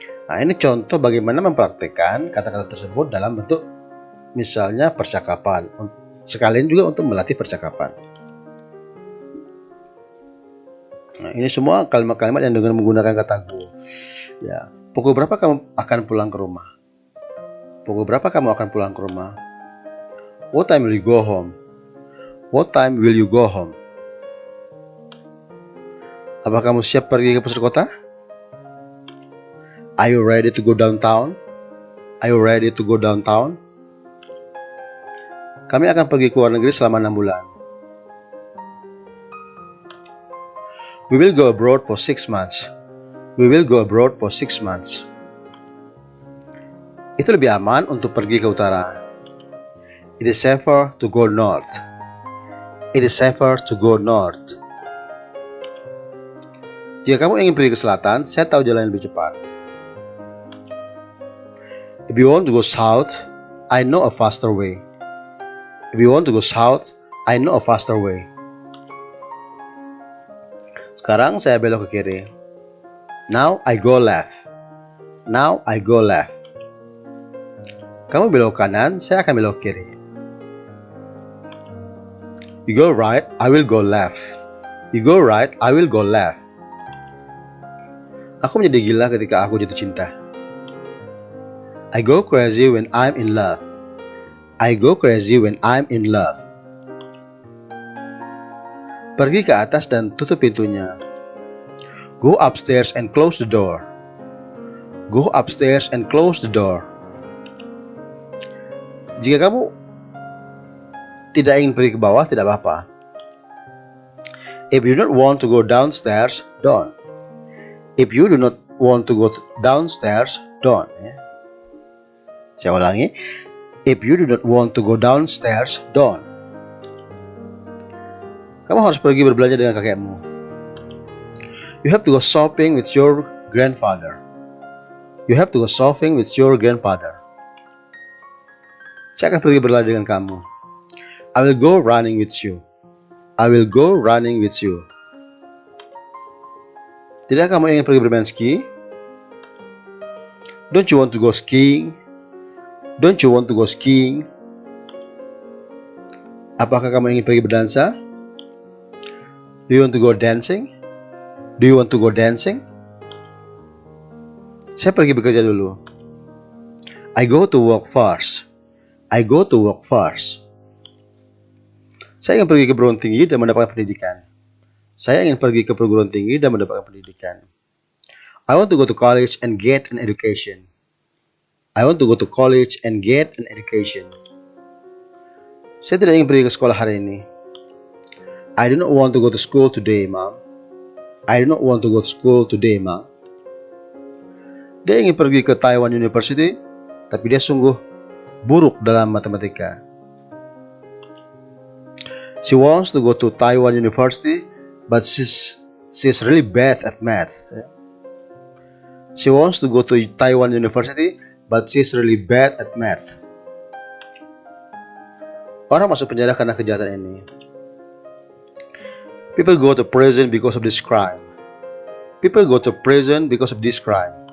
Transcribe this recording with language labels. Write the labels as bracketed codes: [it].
[id] Nah, ini contoh bagaimana mempraktekkan kata-kata tersebut dalam bentuk misalnya percakapan. Sekalian juga untuk melatih percakapan. Nah, ini semua kalimat-kalimat yang dengan menggunakan kata go. Ya, pukul berapa kamu akan pulang ke rumah? Pukul berapa kamu akan pulang ke rumah? [en] What time will you go home? What time will you go home? [id] Apa kamu siap pergi ke pusat kota? [en] Are you ready to go downtown? Are you ready to go downtown? [id] Kami akan pergi ke luar negeri selama 6 bulan. [en] We will go abroad for 6 months. We will go abroad for 6 months. [id] Itu lebih aman untuk pergi ke utara. [en] It is safer to go north. It is safer to go north. [id] Jika kamu ingin pergi ke selatan, saya tahu jalan yang lebih cepat. [en] If you want to go south, I know a faster way. If you want to go south, I know a faster way. [id] Sekarang saya belok ke kiri. [en] Now I go left. Now I go left. [id] Kamu belok kanan, saya akan belok kiri. [en] You go right, I will go left. You go right, I will go left. [id] Aku menjadi gila ketika aku jatuh cinta. [en] I go crazy when I'm in love. I go crazy when I'm in love. [id] Pergi ke atas dan tutup pintunya. [en] Go upstairs and close the door. Go upstairs and close the door. [id] Jika kamu tidak ingin pergi ke bawah, tidak apa-apa. [en] If you don't want to go downstairs, don't. If you do not want to go downstairs, don't. [id] Saya ulangi. [en] If you do not want to go downstairs, don't. [id] Kamu harus pergi berbelanja dengan kakekmu. [en] You have to go shopping with your grandfather. You have to go shopping with your grandfather. [id] Saya akan pergi berlari dengan kamu. [en] I will go running with you. I will go running with you. [id] Tidak kamu ingin pergi bermain ski? [en] Don't you want to go skiing? Don't you want to go skiing? [id] Apakah kamu ingin pergi berdansa? [en] Do you want to go dancing? Do you want to go dancing? [id] Saya pergi bekerja dulu. [en] I go to work first. I go to work first. [id] Saya ingin pergi ke perguruan tinggi dan mendapatkan pendidikan. Saya ingin pergi ke perguruan tinggi dan mendapatkan pendidikan. [en] I want to go to college and get an education. I want to go to college and get an education. [id] Saya tidak ingin pergi ke sekolah hari ini. [en] I do not want to go to school today, Mom. I do not want to go to school today, Mom. [id] Dia ingin pergi ke Taiwan University, tapi dia sungguh buruk dalam matematika. [en] She wants to go to Taiwan University, but she's really bad at math. She wants to go to Taiwan University, but she's really bad at math. [id] Orang masuk penjara karena kejahatan ini. [en] People go to prison because of this crime. People go to prison because of this crime.